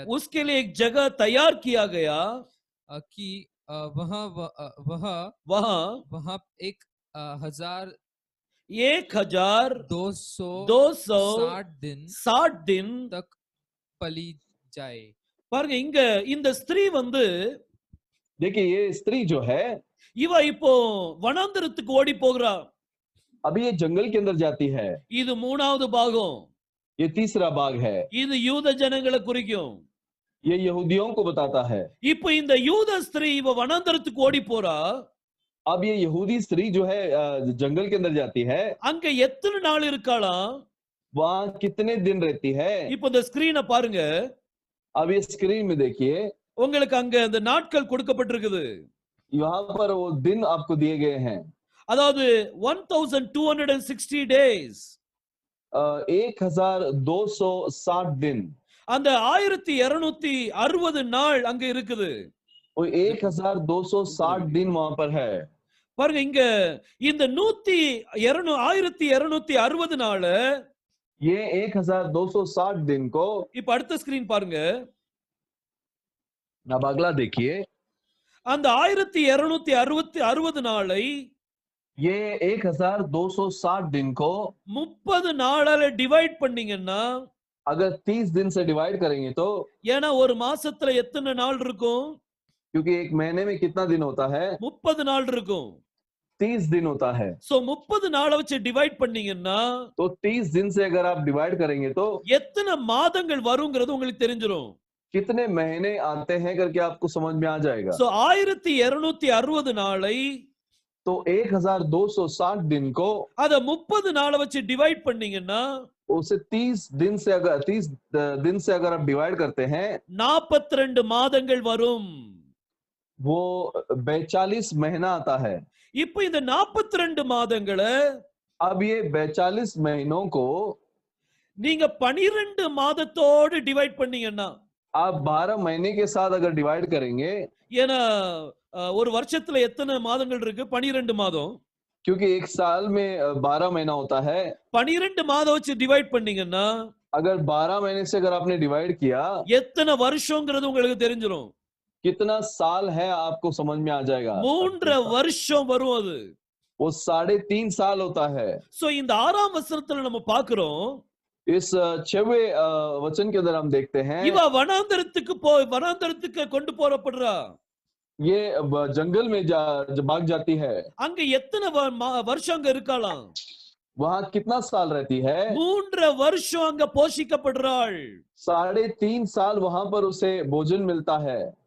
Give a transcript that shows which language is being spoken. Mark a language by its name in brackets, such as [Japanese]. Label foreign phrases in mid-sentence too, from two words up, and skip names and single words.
[Hindi] उसके लिए एक जगह तैयार किया गया कि वहां एक 1260 दिन तक पली जाए। [Tamil] பாருங்க இங்க இந்த ஸ்திரீ வந்து, [Hindi] देखिए ये स्त्री जो है [Tamil] இவ இப்போ வனாந்தரத்துக்கு ஓடி போகிறா. [Hindi] अभी ये जंगल के अंदर जाती है। [Tamil] இது மூணாவது பாகம். [Hindi] ये तीसरा भाग है। [Tamil] இது யூத ஜனங்களை குறிக்கும். [Hindi] ये यहूदियों को बताता है। [Tamil] இப்போ இந்த யூத ஸ்திரீ இவ வனாந்தரத்துக்கு ஓடி போறா. [Hindi] अब ये यहूदी स्त्री जो है जंगल के अंदर जाती है। [Tamil] அங்க எத்தனை நாள் இருக்காளாம்? [Hindi] वहां कितने दिन रहती है। [Tamil] இப்போ இந்த ஸ்கிரீனை பாருங்க. [Hindi] अब ये स्क्रीन में देखिए, [Tamil] உங்களுக்கு அங்க அந்த நாட்கள் கொடுக்கப்பட்டிருக்குது. [Hindi] यहाँ पर वो दिन आपको दिए गए हैं। [Tamil] அதாவது 1260 days. [Hindi] 1260 दिन, [Tamil] அந்த 1260 நாள் அங்க இருக்குது. [Hindi] वो 1260 दिन वहां पर है। [Tamil] பாருங்க இங்க இந்த 1260 நாள் [Hindi] ये 1260 दिन को, [Tamil] இப்ப அடுத்த ஸ்கிரீன் பாருங்க. [Hindi] अब अगला देखिए, [Tamil] அந்த 1260 நாளை [Hindi] ये 1260 दिन को [Tamil] 30 நாளால டிவைட் பண்ணீங்கன்னா, [Hindi] अगर 30 दिन से डिवाइड करेंगे तो, [Tamil] ஏன்னா ஒரு மாசத்துல எத்தனை நாள் இருக்கும்? [Hindi] क्योंकि एक महीने में कितना दिन होता है? [Tamil] 30 நாள் இருக்கும். [Hindi] 30 दिन होता है। [Tamil] சோ 30 நாளை வச்சு டிவைட் பண்ணீங்கன்னா, [Hindi] तो 30 दिन से अगर आप डिवाइड करेंगे तो [Tamil] எத்தனை மாதங்கள் வருங்கிறது உங்களுக்கு தெரிஞ்சிரும். [Hindi] कितने महीने आते हैं करके आपको समझ में आ जाएगा। [Tamil] சோ 1260 நாளை [Hindi] तो 1260 दिन को [Tamil] அத 30 நாளை வச்சு டிவைட் பண்ணீங்கன்னா, [Hindi] उसे 30 दिन से अगर आप डिवाइड करते हैं, [Tamil] 42 மாதங்கள் வரும். [Hindi] वो 42 महीना आता है। [Tamil] இப்போ இந்த 42 மாதங்களை [Hindi] अब ये 42 महीनों को [Tamil] நீங்க 12 மாதத்தோடு டிவைட் பண்ணீங்கன்னா, [Hindi] आप 12 महीने के साथ अगर डिवाइड करेंगे, [Tamil] ஏன்னா ஒரு வருஷத்துல எத்தனை மாதங்கள் இருக்கு? 12 மாதம். [Hindi] क्योंकि एक साल में 12 महीना होता है। [Tamil] 12 மாதம் வச்சு டிவைட் பண்ணீங்கன்னா, [Hindi] अगर 12 महीने से अगर आपने डिवाइड किया, [Tamil] எத்தனை வருஷங்கிறது உங்களுக்கு தெரிஞ்சிரும். [Hindi] कितना साल है आपको समझ में आ जाएगा। [Tamil] 3 வருஷம் வரும் அது. [Hindi] वो 3.5 साल होता है। [Tamil] சோ இந்த 6ஆம் வசனத்துல நம்ம பார்க்கிறோம், [Hindi] इस 6वें वचन के अंदर हम देखते हैं, [Tamil] இவ வனாந்தரத்துக்கு கொண்டு போறப்படுறா. [Hindi] ये जंगल में भाग जाती है। [Tamil] அங்க எத்தனை வருஷம் அங்க இருக்கலாம்? [Hindi] वहां कितना साल रहती है? [Tamil] 3 வருஷம் அங்க போஷிக்கப்படுறாள். [Hindi] 3.5 साल वहां पर उसे भोजन मिलता है।